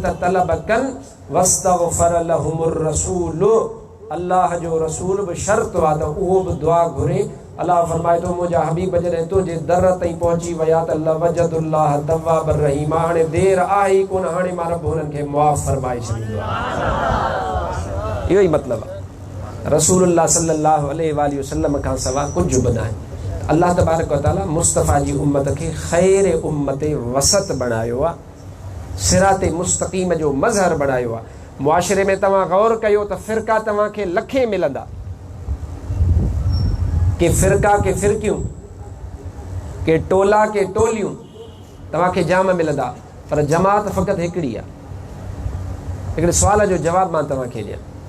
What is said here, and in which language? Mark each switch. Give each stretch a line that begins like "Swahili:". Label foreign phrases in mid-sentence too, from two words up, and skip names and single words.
Sindhi: तलब कनि
Arabic: واستغفر لهم الرسول
Sindhi: अल्लाह जो रसूल बि शर्त आहे त उहो बि दुआ घुरे अल्लाह फरमाए थो मुंहिंजा हबीब जॾहिं तुंहिंजे दर ताईं पहुची विया त
Arabic: لوجدوا الله تواب رحيم
Sindhi: हाणे देरि आहे ई कोन हाणे मां रब हुननि खे मुआफ़ फरमाए छॾींदो आहे इहो ई मतिलबु आहे
Arabic: رسول الله صلى الله عليه وسلم
Sindhi: खां सवाइ कुझु बि न आहे
Arabic: الله تبارك وتعالى
Sindhi: मुस्तफ़ा जी उम्मत खे खैर उम्मत वसत बणायो आहे
Arabic: صراط مستقيم
Sindhi: जो मज़हर बणायो आहे मुआशिरे में तव्हां गौर कयो त फ़िरका तव्हांखे लखे मिलंदा के फ़िरका के फ़िरकियूं के टोला के टोलियूं तव्हांखे जाम मिलंदा पर जमात फ़क़ति हिकिड़ी आहे हिकिड़े सुवाल जो जवाबु मां तव्हांखे ॾियां